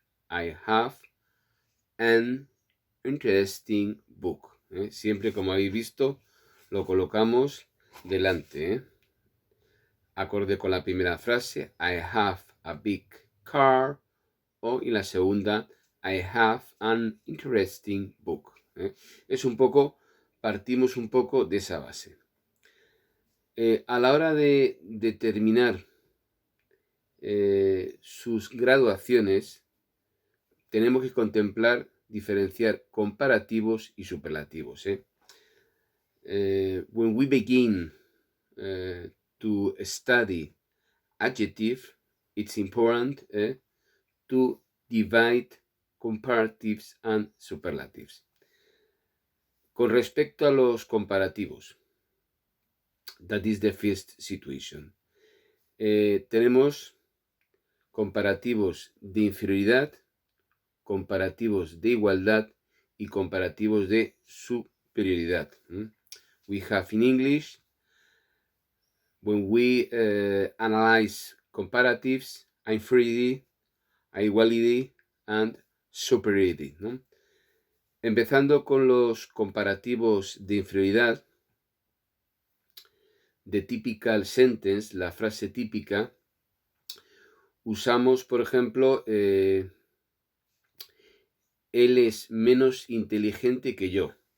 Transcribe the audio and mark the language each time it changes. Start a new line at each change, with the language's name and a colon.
English: I have an interesting book.
Spanish: Siempre, como habéis visto, lo colocamos delante. Acorde con la primera frase,
English: I have a big car.
Spanish: O en la segunda,
English: I have an interesting book.
Spanish: Es un poco, partimos un poco de esa base. A la hora de determinar sus graduaciones, tenemos que contemplar, diferenciar comparativos y superlativos.
English: When we begin to study adjective, it's important to divide comparatives and superlatives.
Spanish: Con respecto a los comparativos,
English: that is the first situation.
Spanish: Tenemos comparativos de inferioridad, comparativos de igualdad y comparativos de superioridad.
English: We have in English, when we analyze comparatives, inferiority, equality and superiority.
Spanish: Empezando con los comparativos de inferioridad, de
English: typical sentence,
Spanish: la frase típica, usamos, por ejemplo, él es menos inteligente que yo.